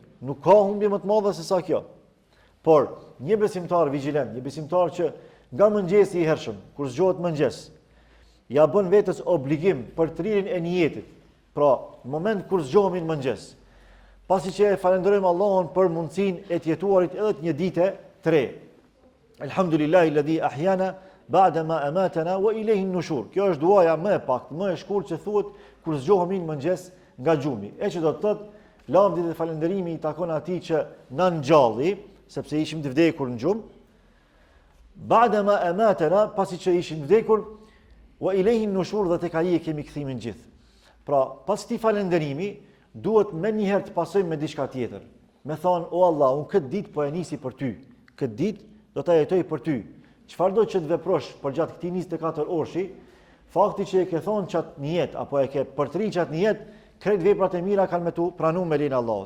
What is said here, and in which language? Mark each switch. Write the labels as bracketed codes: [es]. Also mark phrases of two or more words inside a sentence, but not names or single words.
[sq] Nuk ka humbje më të madhe se sa kjo. Por një besimtar vigjilent, një besimtar që nga mëngjesi i hershëm, kur zgjohet mëngjes, ja bën vetes obligim për thirrjen e niyetit. Pra, në moment kur zgjohemi në mëngjes, pasi që e falenderojmë Allahun për mundësinë e të jetuarit edhe të një dite të re. [ar] الحمد لله الذي أحيانا بعد ما أماتنا وإليه النشور. [sq] Kjo është duaja më e paktë, më e shkurtë që thuhet kur zgjohemi në mëngjes nga gjumi. E që do të thotë lavdi dhe falënderimi i takon atij që na ngjalli, sepse ishim të vdekur në gjumë. [ar] بعد ما أماتنا, [sq] pasi që ishim vdekur, [ar] وإليه النشور, [sq] dhe tek ai kemi kthimin gjithë. Pra, pas këtij falënderimi, duhet më njëherë të pasojmë me diçka tjetër. Me thonë, o Allah, unë këtë ditë po e nisi për ty. Këtë ditë do ta jetoj për ty. Çfarë do që të veprosh për gjatë këtij 24 orëshi, fakti që e ke thonë çat në jetë apo e ke përtrin çat në jetë, krejt veprat e mira kanë me tu pranuar me lenin Allahut.